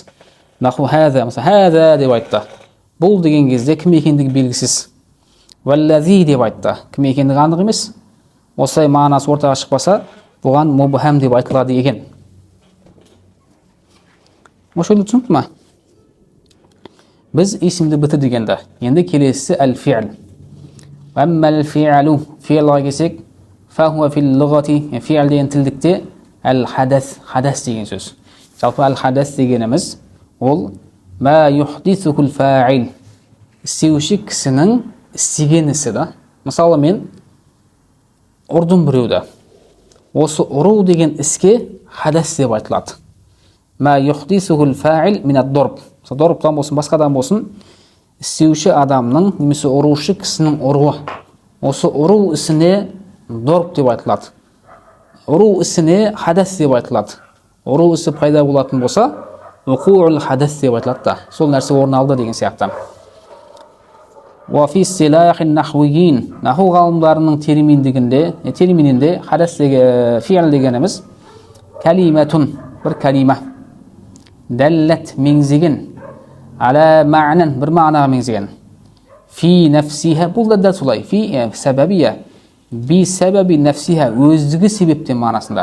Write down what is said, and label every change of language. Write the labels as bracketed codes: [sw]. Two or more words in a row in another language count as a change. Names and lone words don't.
[ar] نحو هذا, [kk] мысалы хаза деп айтты. Бұл деген кезде кім екендігі белгісіз. Валлази деп айтты. Кім екендігі анық емес. Осылай мағынасы ортаға шықпаса, бұған мубхам деп айтылады екен. Осы түсінікті ма? Біз есімді бітірдігенді. Енді келесі [ar] әл-фи'л. أما الفعل, [kk] фи'лға келсек, [ar] فهو في اللغة, [kk] фи'л деген тілдікте әл-хадас, хадас деген сөз. Жалпы әл-хадас дегеніміз ол [ar] ما يحدثه الفاعل, [kk] істеуші кісінің істеген ісі да. Мысалы мен ұрдым біреуді. Осы ұру деген іске хадас деп айтылады. [ar] ما يحدثه الفاعل من الضرب. [kk] Дорбтан болсын, басқадан болсын, істеуші адамның, немесе ұрушы кісінің ұруы. Осы ұру ісіне дорб деп айтылады. Ұру ісіне хадас деп айтылады. Ұру ісі пайда болатын болса, [ar] وقوع الحدث [kk] деп айтылады да. Сол нәрсе орын алды деген сияқты. [ar] وفي اصطلاح النحويين, [kk] наху ғалымдарының терминінде хадас деген фи'л дегеніміз калиматун, бір калима. Дәлләт меңзеген, [ar] على معنى, [kk] бір мағынаға меңзеген. [ar] في نفسها, [kk] бұл да дәл солай. [ar] في سببية، بسبب نفسها, [kk] өздігі себептен мағынасында.